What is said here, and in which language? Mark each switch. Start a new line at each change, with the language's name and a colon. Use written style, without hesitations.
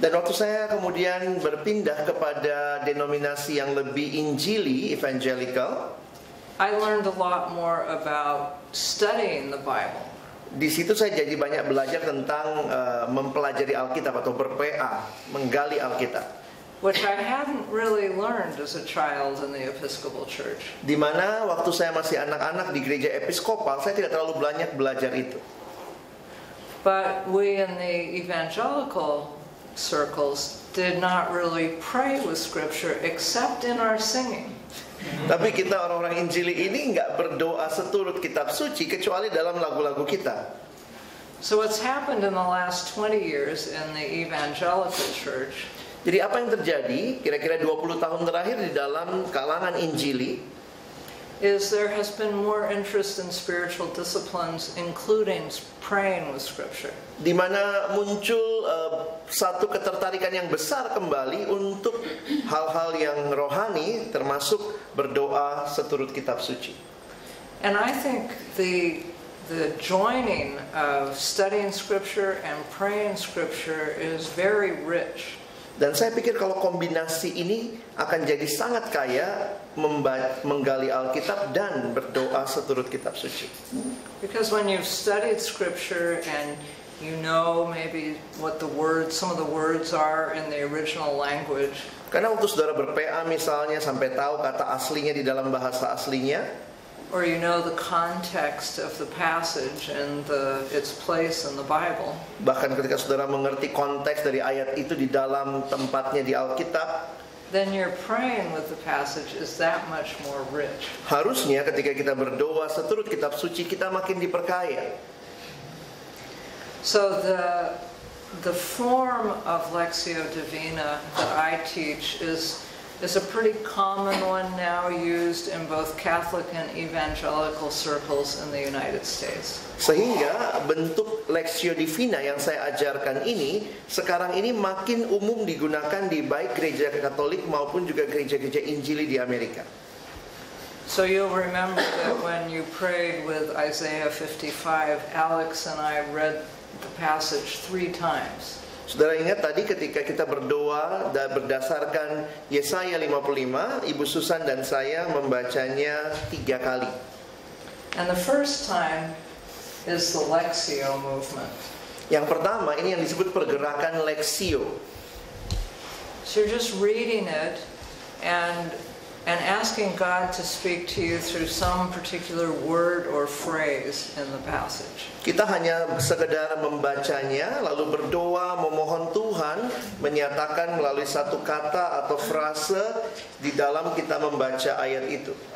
Indonesian: Dan waktu saya kemudian berpindah kepada denominasi yang lebih injili, evangelical,
English: I learned a lot more about studying the Bible.
Indonesian: di situ saya jadi banyak belajar tentang mempelajari Alkitab atau ber-PA, menggali Alkitab.
English: Which I hadn't really learned as a child in the Episcopal Church.
Indonesian: Di mana waktu saya masih anak-anak di gereja episkopal, saya tidak terlalu banyak belajar itu.
English: But we in the evangelical circles did not really pray with scripture except in our singing.
Indonesian: Tapi kita orang-orang Injili ini nggak berdoa seturut kitab suci kecuali dalam lagu-lagu kita.
English: So what's happened in the last 20 years in the evangelical church
Indonesian: Jadi apa yang terjadi kira-kira 20 tahun terakhir di dalam kalangan Injili
English: is there has been more interest in spiritual disciplines, including praying with scripture.
Indonesian: di mana muncul satu ketertarikan yang besar kembali untuk hal-hal yang rohani termasuk berdoa seturut kitab suci.
English: And I think the joining of studying scripture and praying scripture is very rich.
Indonesian: Dan saya pikir kalau kombinasi ini akan jadi sangat kaya menggali Alkitab dan berdoa seturut kitab suci.
English: Because when you've studied scripture and you know maybe what some of the words are in the original language.
Indonesian: Karena waktu saudara ber-PA misalnya sampai tahu kata aslinya di dalam bahasa aslinya,
English: or you know the context of the passage and its place in the Bible.
Indonesian: bahkan ketika saudara mengerti konteks dari ayat itu di dalam tempatnya di Alkitab,
English: then your praying with the passage is that much more rich.
Indonesian: harusnya ketika kita berdoa seturut kitab suci kita makin diperkaya.
English: So the form of Lectio Divina that I teach is a pretty common one now used in both Catholic and evangelical circles in the United States.
Indonesian: Sehingga bentuk Lectio Divina yang saya ajarkan ini sekarang ini makin umum digunakan di baik gereja Katolik maupun juga gereja-gereja Injili di Amerika.
English: So you'll remember that when you prayed with Isaiah 55, Alex and I read the passage 3 times.
Indonesian: Saudara ingat tadi ketika kita berdoa dan berdasarkan Yesaya 55, Ibu Susan dan saya membacanya 3 kali.
English: And the first time is the Lectio movement.
Indonesian: Yang pertama ini yang disebut pergerakan Lectio.
English: So you're just reading it and asking God to speak to you through some particular word or phrase in the passage.
Indonesian: Kita hanya sekedar membacanya, lalu berdoa, memohon Tuhan menyatakan melalui satu kata atau frase di dalam kita membaca ayat itu.